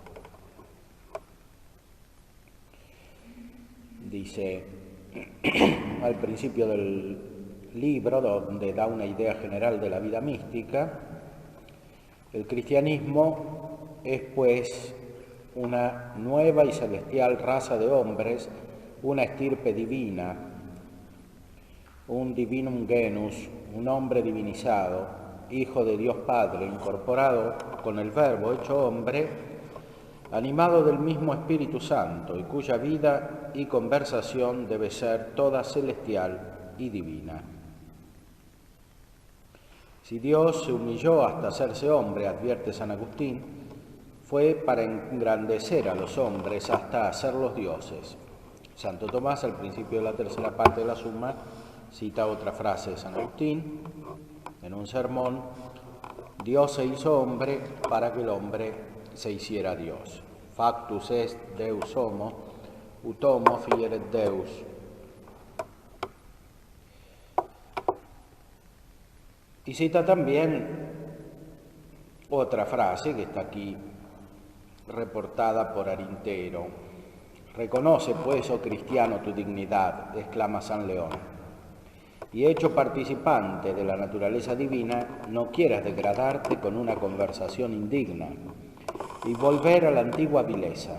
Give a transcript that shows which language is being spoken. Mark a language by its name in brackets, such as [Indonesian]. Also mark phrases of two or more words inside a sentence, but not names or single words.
[Spanish] Dice al principio del libro, donde da una idea general de la vida mística, el cristianismo es pues una nueva y celestial raza de hombres, una estirpe divina, [Latin] un divinum genus, [Spanish] un hombre divinizado, hijo de Dios Padre, incorporado con el Verbo hecho hombre, animado del mismo Espíritu Santo, y cuya vida y conversación debe ser toda celestial y divina. Si Dios se humilló hasta hacerse hombre, advierte San Agustín, fue para engrandecer a los hombres hasta hacerlos dioses. Santo Tomás, al principio de la tercera parte de la Suma, cita otra frase de San Agustín en un sermón: Dios se hizo hombre para que el hombre se hiciera Dios. [Latin] Factus est Deus homo, ut homo fieret Deus. [Spanish] Y cita también otra frase que está aquí reportada por Arintero. Reconoce pues, oh cristiano, tu dignidad, exclama San León, y hecho participante de la naturaleza divina, no quieras degradarte con una conversación indigna y volver a la antigua vileza.